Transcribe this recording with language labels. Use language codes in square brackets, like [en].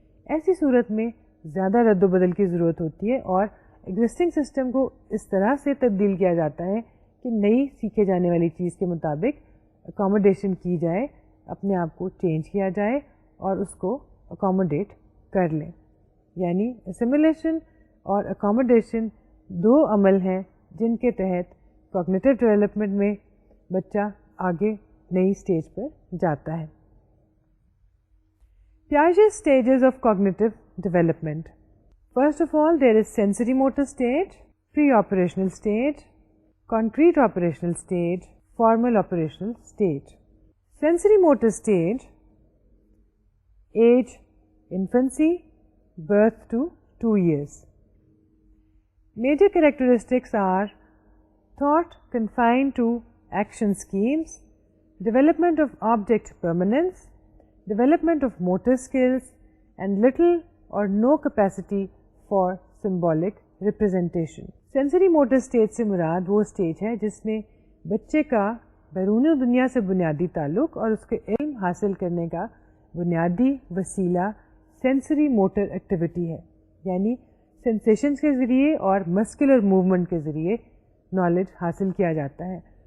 [ur] ایسی صورت میں زیادہ رد و بدل کی ضرورت ہوتی ہے اور ایگزسٹنگ سسٹم کو اس طرح سے تبدیل کیا جاتا ہے کہ نئی سیکھے جانے والی چیز کے مطابق اکاموڈیشن کی جائے، اپنے آپ کو چینج کیا جائے اور اس کو اکاموڈیٹ کر لیں. یعنی اسیمیلیشن اور اکاموڈیشن دو عمل ہیں جن کے تحت کوگنیٹو ڈیولپمنٹ میں بچہ آگے نئی اسٹیج پر جاتا ہے. [en] Piaget's stages of cognitive development. First of all, there is sensory motor stage, pre-operational stage, concrete operational stage, formal operational stage. Sensory motor stage, age infancy, birth to 2 years. Major characteristics are thought confined to action schemes, development of object permanence, development of motor skills, and little or no capacity for symbolic representation. [ur] Sensory motor stage سے مراد وہ stage ہے جس میں بچے کا بیرون دنیا سے بنیادی تعلق اور اس کے علم حاصل کرنے کا بنیادی وسیلہ سینسری موٹر ایکٹیویٹی ہے، یعنی سینسیشنز کے ذریعے اور مسکولر موومنٹ کے ذریعے نالج حاصل کیا جاتا ہے.